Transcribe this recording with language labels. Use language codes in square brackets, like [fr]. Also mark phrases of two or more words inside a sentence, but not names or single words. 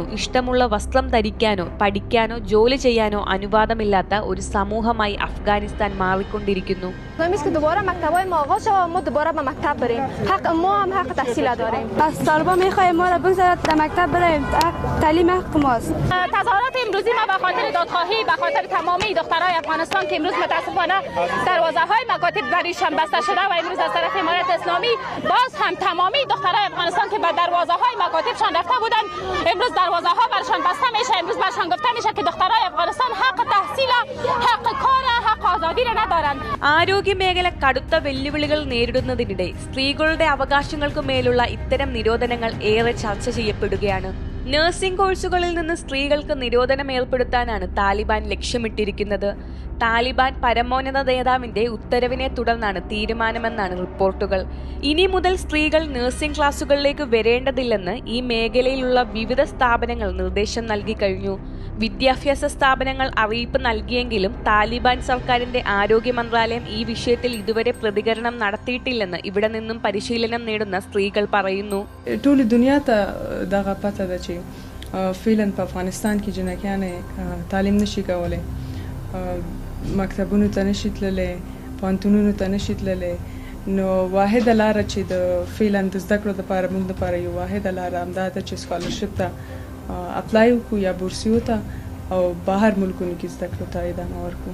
[ml] ഇഷ്ടമുള്ള വസ്ത്രം ധരിക്കാനോ പഠിക്കാനോ ജോലി ചെയ്യാനോ അനുവാദമില്ലാത്ത ഒരു സമൂഹമായി അഫ്ഗാനിസ്ഥാൻ മാറിക്കൊണ്ടിരിക്കുന്നു. [fa] تظاهرات امروزی ما به خاطر دادخواهی به خاطر تمامی دخترای افغانستان که امروز متاسفانه دروازه‌های مکاتب برایشان بسته شده و امروز از طرف امارت اسلامی باز هم تمامی دخترای افغانستان که به دروازه‌های مکاتبشان رفته بودند امروز دروازه‌ها برشان بسته میشه. امروز برشان گفته میشه که دخترای افغانستان حق تحصیل حق کار حق آزادی را ندارند. [ml] ആരോഗ്യ മേഖല കടുത്ത വെല്ലുവിളികൾ നേരിടുന്നതിനിടെ സ്ത്രീകളുടെ അവകാശങ്ങൾക്കു മേലുള്ള ഇത്തരം നിരോധനങ്ങൾ ഏറെ ചർച്ച ചെയ്യപ്പെടുകയാണ്. നഴ്സിംഗ് കോഴ്സുകളിൽ നിന്ന് സ്ത്രീകൾക്ക് നിരോധനം ഏർപ്പെടുത്താനാണ് താലിബാൻ ലക്ഷ്യമിട്ടിരിക്കുന്നത്. താലിബാൻ പരമോന്നത നേതാവിന്റെ ഉത്തരവിനെ തുടർന്നാണ് തീരുമാനമെന്നാണ് റിപ്പോർട്ടുകൾ. ഇനി മുതൽ സ്ത്രീകൾ നഴ്സിംഗ് ക്ലാസുകളിലേക്ക് വരേണ്ടതില്ലെന്ന് ഈ മേഖലയിലുള്ള വിവിധ സ്ഥാപനങ്ങൾ നിർദ്ദേശം നൽകി കഴിഞ്ഞു. വിദ്യാഭ്യാസ സ്ഥാപനങ്ങൾ അറിയിപ്പ് നൽകിയെങ്കിലും താലിബാൻ സർക്കാരിന്റെ ആരോഗ്യ മന്ത്രാലയം ഈ വിഷയത്തിൽ ഇതുവരെ പ്രതികരണം നടത്തിയിട്ടില്ലെന്ന് ഇവിടെ നിന്നും പരിശീലനം നേടുന്ന സ്ത്രീകൾ പറയുന്നു. [ps] فعلا په افغانستان کې جنکیان تعلیم نشي کولای، مکتبونو ته نشي تللی، پوهنتونونو ته نشي تللی. نو واحده لاره چې د فعلا د زده کړو لپاره موږ لپاره یو واحده لاره همدا ده چې سکالرشپ ته اپلای وکړو یا بورسیو ته او بهر ملکونو کې زده کړو ته ادامه ورکړو.